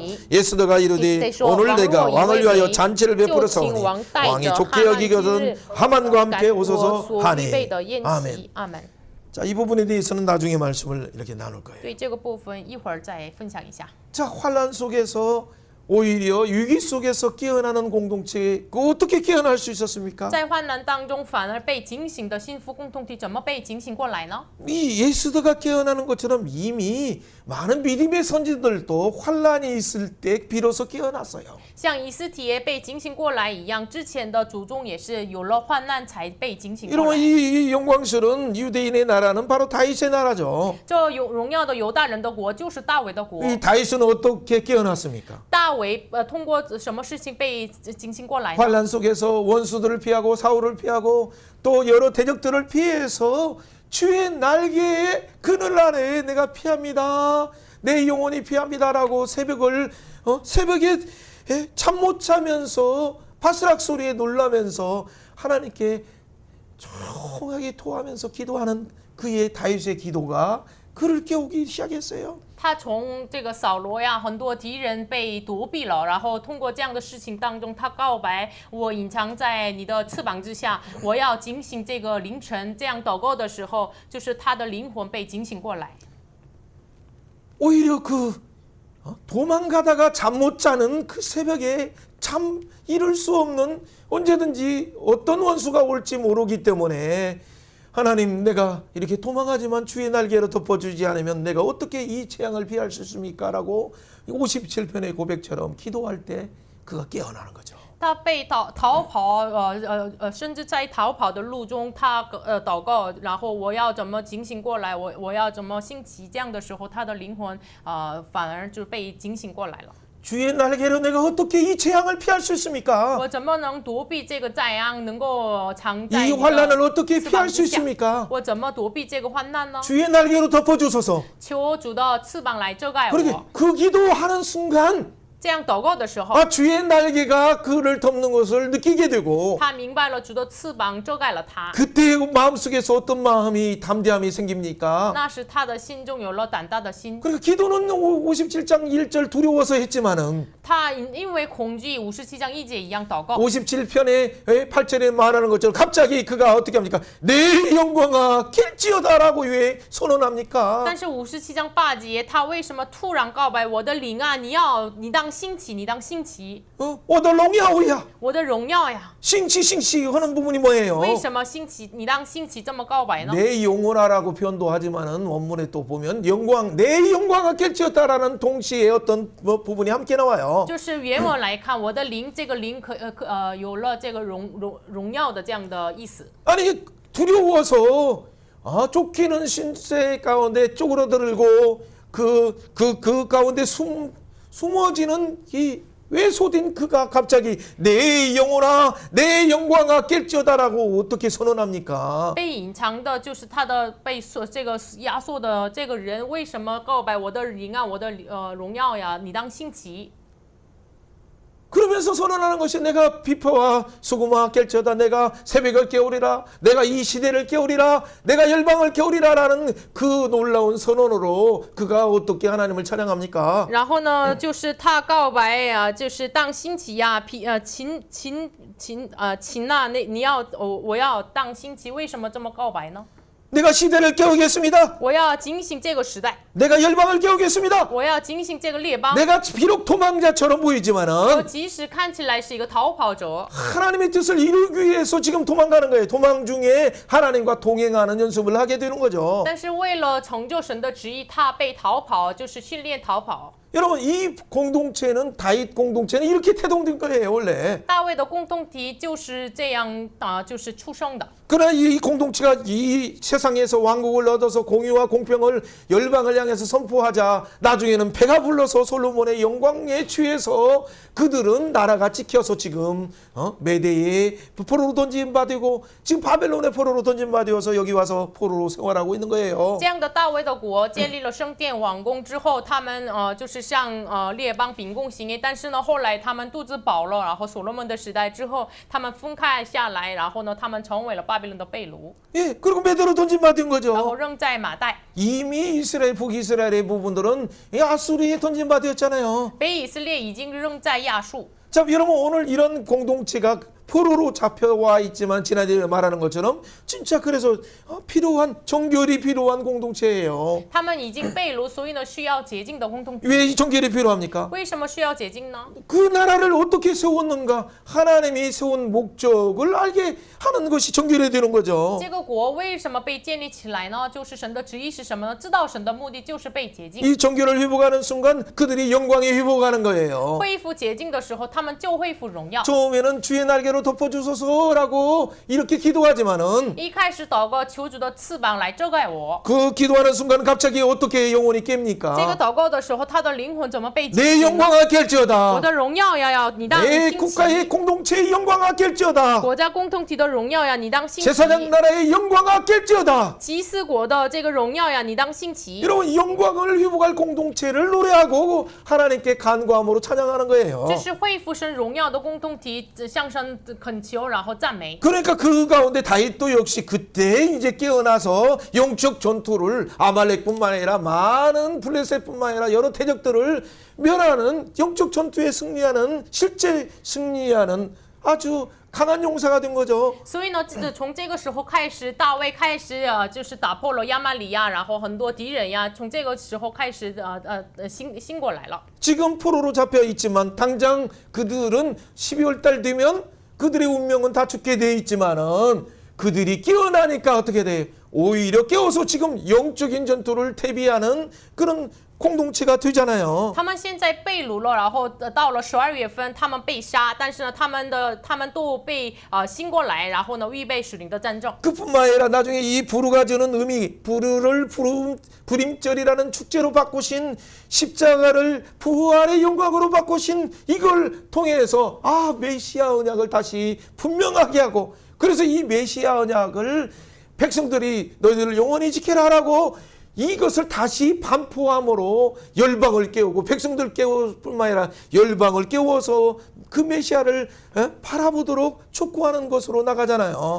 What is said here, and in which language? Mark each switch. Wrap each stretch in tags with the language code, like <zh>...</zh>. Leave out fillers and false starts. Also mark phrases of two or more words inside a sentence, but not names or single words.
<ko>예스더가 이르되 오늘 내가 왕을 위하여 잔치를 베풀어서오니 왕이 좋게 여기거든 하만과 함께 오소서 하네. 아멘. 자, 이 부분에 대해서는 나중에 말씀을 이렇게 나눌 거예요.</ko> <zh>对这个部分一会儿再分享一下。</zh> <ko>자, 환란 속에서 오히려 위기 속에서 깨어나는 공동체 그 어떻게 깨어날 수 있었습니까?</ko> <zh>在患难当中反而被警醒的幸福共同体怎么被警醒过来呢？</zh> <ko>이 예스더가 깨어나는 것처럼 이미 많은 믿음의 선지들도 환란이 있을 때 비로소 깨어났어요.</ko> <zh>像以斯帖被警醒过来一样，之前的祖宗也是有了患难才被警醒过</zh> <ko>이러면</ko> <zh>来。</zh> <ko>이 영광스러운 유대인의 나라는 바로 다윗의 나라죠.</ko> <zh>这荣耀的犹大人的国就是大卫的国。</zh> <ko>이 다윗은 어떻게 깨어났습니까?</ko> <zh>大卫通过什么事情被警醒过来呢？</zh> <ko>환란 속에서 원수들을 피하고 사울을 피하고 또 여러 대적들을 피해서 주의 날개에 그늘 아래 내가 피합니다. 내 영혼이 피합니다라고 새벽에 잠 못 자면서 바스락 소리에 놀라면서 하나님께 조용하게 토하면서 기도하는 그의 다윗의 기도가 그를 깨우기 시작했어요.</ko> <zh>他从这个扫罗呀，很多敌人被躲避了，然后通过这样的事情当中，他告白：我隐藏在你的翅膀之下，我要警醒这个凌晨。这样祷告的时候，就是他的灵魂被警醒过来。</zh> <ko>오히려 도망가다가 잠 못 자는 그 새벽에 참 이룰 수 없는 언제든지 어떤 원수가 올지 모르기 때문에 하나님 내가 이렇게 도망가지만 주의 날개로 덮어주지 않으면 내가 어떻게 이 재앙을 피할 수 있습니까? 라고 57편의 고백처럼 기도할 때 그가 깨어나는 거죠.</ko> <zh>他被逃跑，甚至在逃跑的路中，他祷告，然后我要怎么警醒过来？我要怎么兴起？这样的时候，他的灵魂反而就被警醒过来了。</zh> <ko>주의 날개로 내가 어떻게 이 재앙을 피할 수 있습니까?</ko> <zh>我怎么能躲避这个灾殃，能够藏在</zh> <ko>이</ko> <zh>你</zh> <ko>환란을</ko> <zh>的</zh> <ko>어떻게</ko> <zh>翅膀</zh> <ko>피할 수</ko> <zh>之下？</zh> <ko>있습니까?</ko> <zh>我怎么躲避这个患难呢？</zh> <ko>주의 날개로 덮어주소서.</ko> <zh>求主的翅膀来遮盖</zh> <ko>그렇게</ko> <zh>我。</zh> <ko>그 기도하는 순간</ko> <zh>这样祷告的时候，</zh> <ko>주의 날개가 그를 덮는 것을 느끼게 되고</ko> <zh>他明白了主的翅膀遮盖了他，</zh> <ko>그때 마음속에서 어떤 마음이 담대함이 생깁니까?</ko> <zh>那时他的心中有了胆大的心。</zh> <ko>그러니까 기도는 57장 1절 두려워서 했지만은</ko> <zh>他因为恐惧57章1节一样祷告。</zh> <ko>57편의 8절에 말하는 것처럼 갑자기 그가 어떻게 합니까? 내 영광아 길지어다라고 왜 선언합니까?</ko> <zh>但是57章8节，他为什么突然告白我的灵啊？你当兴起，你当兴起，我的荣耀呀我的荣耀呀！</zh> <ko>싱치 하는 부분이 뭐예요?</ko> <zh>为什么兴起？你当兴起这么告白呢？</zh> <ko>내 영혼아라고 표현도 하지만은 원문에 또 보면 내 영광아 길지었다라는 동시에 어떤 부분이 함께 나와요.</ko> <zh>就是原文来看，我的灵，这个灵有了这个荣耀的这样的意思。</zh> <ko>아니 두려워서 쫓기는 신세 가운데 쪼그러들고 그 가운데 숨어지는 이 외소된 그가 갑자기 내 영혼아 내 영광아 깰지어다라고 어떻게 선언합니까?</ko> <zh>被隐藏的就是他的被这个压缩的这个人，为什么告白我的灵啊，我的荣耀呀？你当兴起。</zh> <ko>그러면서 선언하는 것이 내가 비파와 수구마 깰지어다 내가 새벽을 깨우리라 내가 이 시대를 깨우리라 내가 열방을 깨우리라라는 그 놀라운 선언으로 그가 어떻게 하나님을 찬양합니까?</ko> <zh>然后呢，就是他告白呀，就是当兴起呀，秦啊，我要当兴起，为什么这么告白呢？</zh> <ko>내가 시대를 깨우겠습니다.</ko> <zh>我要警醒这个时代，</zh> <ko>내가 열방을 깨우겠습니다.</ko> <zh>我要警醒这个列邦。</zh> <ko>내가 비록 도망자처럼</ko> <zh>我</zh> <ko>보이지만은</ko> <zh>即使看起来是一个逃跑者，</zh> <ko>하나님의 뜻을 이루기 위해서 지금 도망가는 거예요. 도망 중에 하나님과 동행하는 연습을 하게 되는 거죠.</ko> <zh>但是为了成就神的旨意，他被逃跑，就是训练逃跑。</zh> <ko>여러분 이 공동체는 다윗 공동체는 이렇게 태동된 거예요 원래.</ko> <zh>大卫的共同体就是这样就是出生的。</zh> <ko>그러나 이 공동체가 이 세상에서 왕국을 얻어서 공의와 공평을 열방을 향해서 선포하자 나중에는 배가 불러서 솔로몬의 영광에 취해서 그들은 나라가 찍혀서 지금 메대의 포로로 던짐받고 지금 바벨론의 포로로 던짐받아서 여기 와서 포로로 생활하고 있는 거예요.</ko> <zh>这样的大卫的国建立了圣殿王宫之后，他们就是向列邦秉公行义，但是呢，后来他们肚子饱了，然后所罗门的时代之后，他们分开下来，然后呢，他们成为了巴比伦的被掳，</zh> <ko>예, 그리고 메대로 던짐받은</ko> <zh>然</zh> <ko>거죠.</ko> <zh>后扔在马代。</zh> <ko>이미 이스라엘 북이스라엘의 부분들은 이 아수리에 던짐받았잖아요.</ko> <zh>北以色列已经扔在亚述。</zh> <ko>자, 여러분 오늘 이런 공동체가 포로로 잡혀와 있지만 지난주에 말하는 것처럼 진짜 그래서 필요한 정결이 필요한 공동체예요.</ko> <zh>他们已经被掳，所以呢需要洁净的共同体。</zh> <ko>왜 이 정결이 필요합니까?</ko> <zh>为什么需要洁净呢？</zh> <ko>그 나라를 어떻게 세웠는가? 하나님이 세운 목적을 알게 하는 것이 정결이 되는 거죠.</ko> <zh>这个国为什么被建立起来呢？就是神的旨意是什么呢？知道神的目的就是被洁净。</zh> <ko>이 정결을 회복하는 순간 그들이 영광에 회복하는 거예요.</ko> <zh>恢复洁净的时候，他们就恢复荣耀。</zh> <ko>처음에는 주의 날개로 덮어주소서라고 이렇게 기도하지만은</ko> <zh>一开始祷告求主的翅膀来遮盖我，</zh> <ko>그 기도하는 순간 갑자기 어떻게 영혼이</ko> <zh>这个</zh> <ko>깹니까?</ko> <zh>祷告的时候，他的灵魂怎么被洁</zh> <ko>내</ko> <zh>净呢？</zh> <ko>영광아</ko> <zh>我</zh> <ko>깰지어다.</ko> <zh>的荣耀要你当</zh> <ko>내</ko> <zh>兴起，</zh> <ko>국가의 공동체의 영광아 깰지어다.</ko> <zh>国家共同体的荣耀呀，你当兴起。</zh> <ko>제사장 나라의 영광아 깰지어다.</ko> <zh>祭司国的这个荣耀呀，你当兴起。</zh> <ko>이런 영광을 회복할 공동체를 노래하고 하나님께 간구함으로 찬양하는 거예요.</ko> <zh>这是恢复神荣耀的共同体，向神恳求，然后赞美。</zh> <ko>그러니까 그 가운데 다윗도 역시 그때 이제 깨어나서 영적 전투를 아말렉뿐만 아니라 많은 블레셋뿐만 아니라 여러 대적들을 멸하는 영적 전투에 승리하는 실제 승리하는 아주 강한 용사가 된 거죠.</ko> <zh>所以呢，从这个时候开始，大卫开始就是打破了亚玛里亚，然后很多敌人呀，从这个时候开始兴过来了。</zh> <ko>지금 포로로 잡혀 있지만 당장 그들은 12월 달 되면 그들의 운명은 다 죽게 돼 있지만은 그들이 깨어나니까 어떻게 돼? 오히려 깨어서 지금 영적인 전투를 대비하는 그런 공동체가 되잖아요.</ko> <zh>他们现在被掳了，然后到了12月份，他们被杀，但是呢，他们都被兴过来，然后呢，预备属灵的战争。</zh> <ko>그뿐만 아니라 나중에 이 부르가 주는 의미, 부르를 부림절이라는 축제로 바꾸신 십자가를 부활의 영광으로 바꾸신 이걸 통해서 메시아 언약을 다시 분명하게 하고 그래서 이 메시아 언약을 백성들이 너희들을 영원히 지켜라라고 이것을 다시 반포함으로 열방을 깨우고 백성들 깨울 뿐만 아니라 열방을 깨워서 그 메시아를 바라보도록 촉구하는 것으로 나가잖아요.</ko>